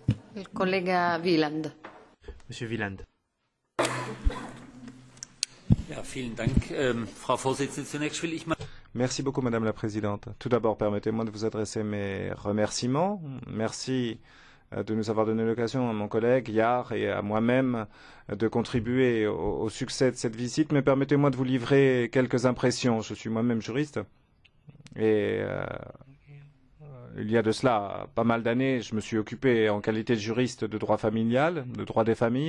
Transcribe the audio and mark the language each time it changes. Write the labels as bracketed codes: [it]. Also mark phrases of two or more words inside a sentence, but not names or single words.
[fr] Le collègue Wieland. Monsieur Wieland. [de] Ja, vielen Dank, Frau Vorsitzende. Zunächst will ich mal [fr] Merci beaucoup, Madame la Présidente. Tout d'abord, permettez-moi de vous adresser mes remerciements. Merci de nous avoir donné l'occasion, à mon collègue Yar et à moi-même, de contribuer au succès de cette visite. Mais permettez-moi de vous livrer quelques impressions. Je suis moi-même juriste et il y a de cela pas mal d'années, je me suis occupé en qualité de juriste de droit familial, de droit des familles.